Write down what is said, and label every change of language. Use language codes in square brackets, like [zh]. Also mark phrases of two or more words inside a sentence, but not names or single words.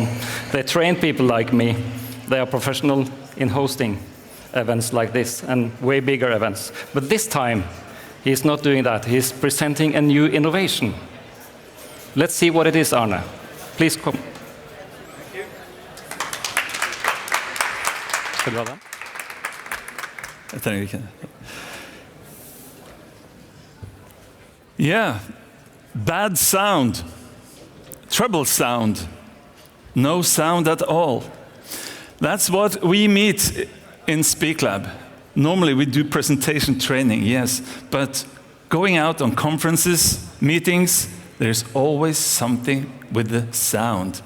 [en] They train people like me. They are professional in hosting events like this and way bigger events. But this time, he's not doing that. He's presenting a new innovation. Let's see what it is, Arne. Please come. Thank you. [no] Skal du ha den? Jeg trenger ikke det. [en] Yeah, bad sound, treble sound, no sound at all. That's what we meet in SpeakLab. Normally we do presentation training, yes, but going out on conferences, meetings, there's always something with the sound.